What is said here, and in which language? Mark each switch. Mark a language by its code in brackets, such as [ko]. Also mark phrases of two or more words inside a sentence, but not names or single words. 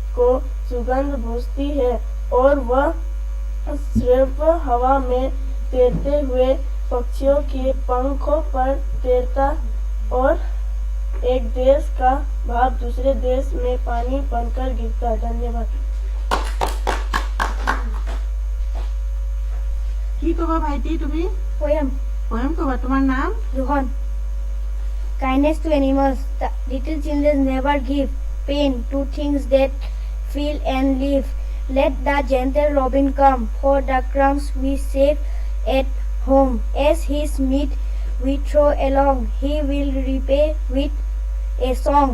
[hi] को सुगंध बुझती है और वह सिर्फ हवा में तैरते हुए पक्षियों के पंखों पर तैरता और एक देश का भाव दूसरे देश में पानी बनकर गिरता। धन्यवाद। [bn] কি কবা ভাইটি তুমি? [en] Poem. [bn] পোয়েম কবা। তোমার নাম? [en] Rohan. Kindness to animals. The little children never give pain to things that feel and live. Let the gentle robin come for the crumbs we save at home. As his meat we throw along, he will repay with a song.